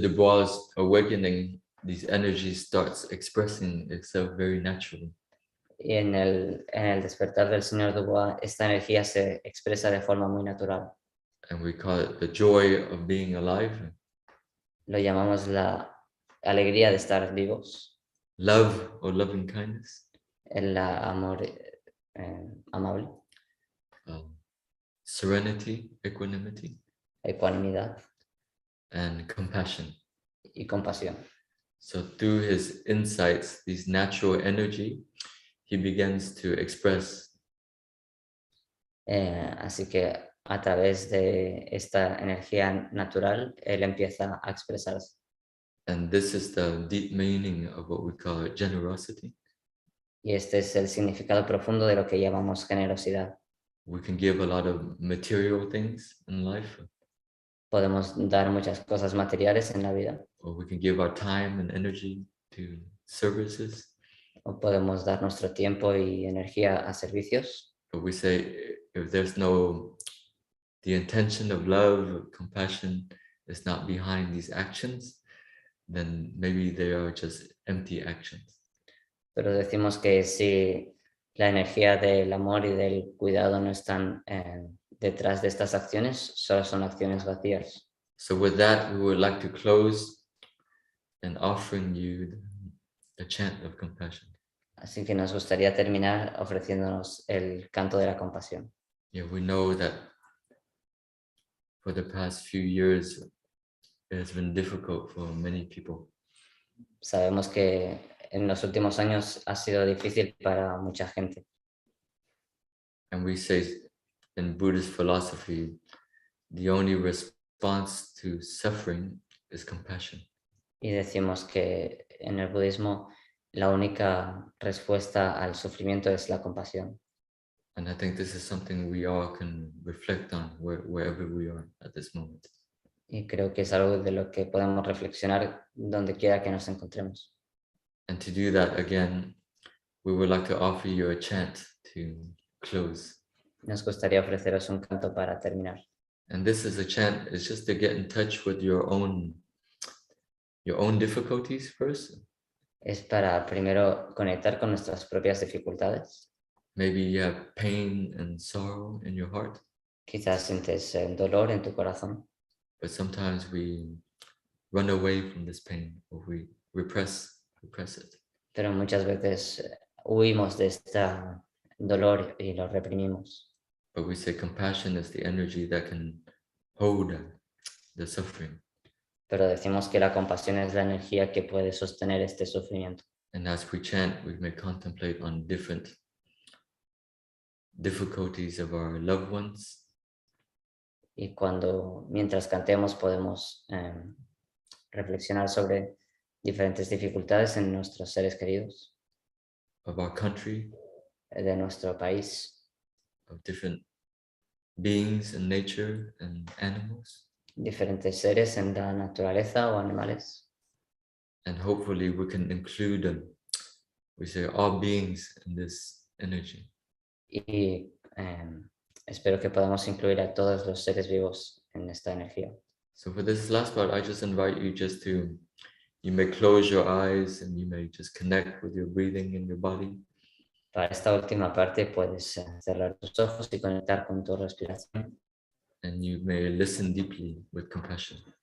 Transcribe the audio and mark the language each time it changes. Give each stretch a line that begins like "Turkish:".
English: Dubois' awakening, these energies starts expressing itself very naturally.
Spanish: Y en el despertar del Señor Dubois, esta energía se expresa de forma muy natural.
English: And we call it the joy of being alive.
Spanish: Lo llamamos la alegría de estar vivos.
English: Love or loving kindness.
Spanish: El amor amable.
English: Serenity, equanimity.
Spanish: Ecuanimidad.
English: And compassion.
Spanish: Y compasión.
English: So through his insights, this natural energy, he begins to express.
Spanish: Así que a través de esta energía natural, él empieza a expresarse.
English: And this is the deep meaning of what we call generosity.
Spanish: Y este es el significado profundo de lo que llamamos generosidad.
English: We can give a lot of material things in life.
Spanish: Podemos dar muchas cosas materiales en la vida.
English: Or we can give our time and energy to services.
Spanish: O podemos dar nuestro tiempo y energía a servicios.
English: But we say if there's no, the intention of love, compassion is not behind these actions, then maybe they are just empty actions.
Spanish: Pero decimos que si la energía del amor y del cuidado no están detrás de estas acciones, solo son acciones vacías.
English: So with that, we would like to close and offering you a chant of compassion.
Spanish: Así que nos gustaría terminar ofreciéndonos el canto de la compasión.
English: Yeah, we know that for the past few years, it has been difficult for many people.
Spanish: Sabemos que en los últimos años ha sido difícil para mucha gente.
English: And we say in Buddhist philosophy, the only response to suffering is compassion.
Spanish: Y decimos que en el budismo la única respuesta al sufrimiento es la compasión.
English: And I think this is something we all can reflect on wherever we are at this moment.
Spanish: Y creo que es algo de lo que podemos reflexionar donde quiera que nos encontremos.
English: And to do that again, we would like to offer you a chant to close.
Spanish: Nos gustaría ofreceros un canto para terminar.
English: And this is a chant, it's just to get in touch with your own difficulties first.
Spanish: Es para primero conectar con nuestras propias dificultades.
English: Maybe you have pain and sorrow in your heart,
Spanish: Quizás sientes dolor en tu corazón,
English: but sometimes we run away from this pain, or we repress it.
Spanish: pero muchas veces huimos de este dolor y lo reprimimos.
English: But we say compassion is the energy that can hold the suffering.
Spanish: Pero decimos que la compasión es la energía que puede sostener este sufrimiento.
English: And as we chant, we may contemplate on different difficulties of our loved ones,
Spanish: Y mientras cantemos podemos reflexionar sobre diferentes dificultades en nuestros seres queridos,
English: of our country,
Spanish: de nuestro país,
English: of different beings in nature and animals.
Spanish: diferentes seres en la naturaleza o animales.
English: And hopefully we can include them. We say all beings in this energy.
Spanish: Y espero que podamos incluir a todos los seres vivos en esta energía.
English: So for this last part, I just invite you you may close your eyes and you may just connect with your breathing in your body.
Spanish: Para esta última parte puedes cerrar tus ojos y conectar con tu respiración.
English: And you may listen deeply with compassion.